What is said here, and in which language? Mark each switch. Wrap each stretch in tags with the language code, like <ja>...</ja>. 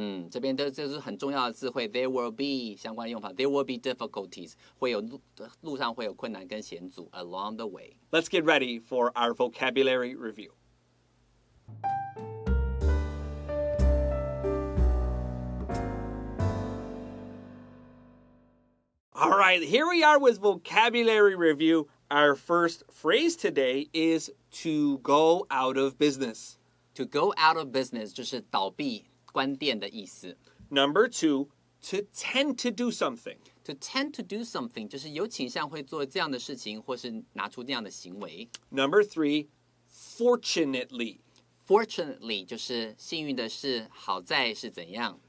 <zh>这边这是很重要的字汇 ，there will be 相关的用法 ，</zh> <en>there will be difficulties，</en> <zh>会有路上会有困难跟险阻</zh> <en>along the way. Let's get ready for our vocabulary review. All right, here we are with vocabulary review. Our first phrase today is to go out of business. To go out of business</en> <zh>就是倒闭、关店的意思。</zh> <en>Number 2, to tend to do something. To tend to do something</en> <zh>就是有倾向会做这样的事情，或是拿出这样的行为。</zh> <en>Number 3, fortunately.</en> <zh>Fortunately 就是幸运的是，好在是怎样？</zh>